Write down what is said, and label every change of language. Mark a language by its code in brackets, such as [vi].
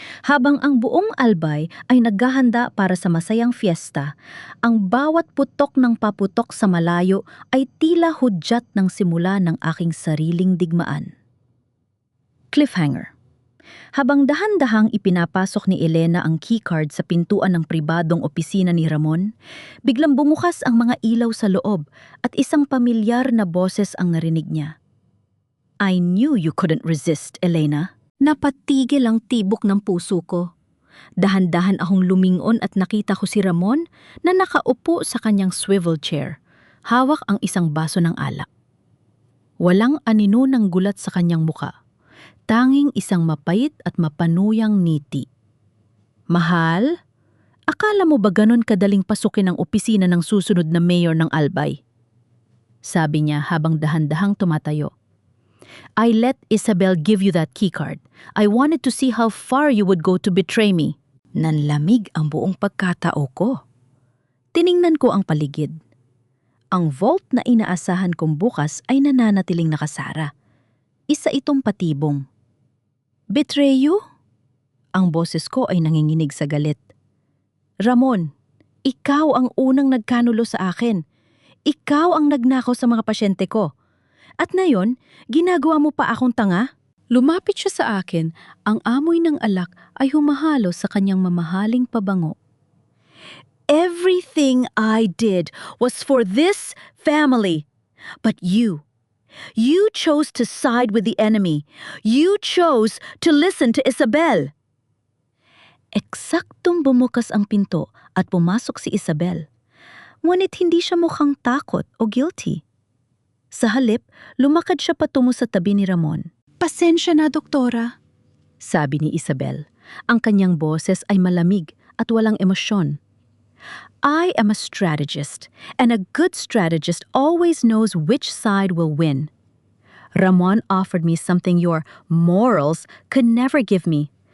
[tl] Habang ang buong albay ay naghahanda para sa masayang fiesta, ang bawat putok ng paputok sa malayo ay tila hudyat ng simula ng aking sariling digmaan. Cliffhanger. Habang dahan-dahang ipinapasok ni Elena ang keycard sa pintuan ng pribadong opisina ni Ramon, biglang bumukas ang mga ilaw sa loob at isang pamilyar na boses ang narinig niya. [en] I knew you couldn't resist, Elena. [tl] Napatigil ang tibok ng puso ko. Dahan-dahan akong lumingon at nakita ko si Ramon na nakaupo sa kanyang swivel chair, hawak ang isang baso ng alak. Walang anino ng gulat sa kanyang muka. Tanging isang mapait at mapanuyang ngiti. Mahal, akala mo ba ganon kadaling pasukin ang opisina ng susunod na mayor ng Albay? Sabi niya habang dahan-dahang tumatayo. [en] I let Isabel give you that keycard. I wanted to see how far you would go to betray me. [tl] Nanlamig ang buong pagkatao ko. Tiningnan ko ang paligid. Ang vault na inaasahan kong bukas ay nananatiling nakasara. Isa itong patibong. [en] Betray you? [tl] Ang boses ko ay nanginginig sa galit. Ramon, ikaw ang unang nagkanulo sa akin. Ikaw ang nagnakaw sa mga pasyente ko. At ngayon, ginagawa mo pa akong tanga? Lumapit siya sa akin, ang amoy ng alak ay humahalo sa kanyang mamahaling pabango. [en] Everything I did was for this family. But you chose to side with the enemy. You chose to listen to Isabel. [tl] Eksaktong bumukas ang pinto at pumasok si Isabel. Ngunit hindi siya mukhang takot o guilty. Sa halip, lumakad siya patungo sa tabi ni Ramon. Pasensya na, doktora, sabi ni Isabel. Ang kanyang boses ay malamig at walang emosyon. [en] I am a strategist, and a good strategist always knows which side will win. Ramon offered me something your morals could never give me.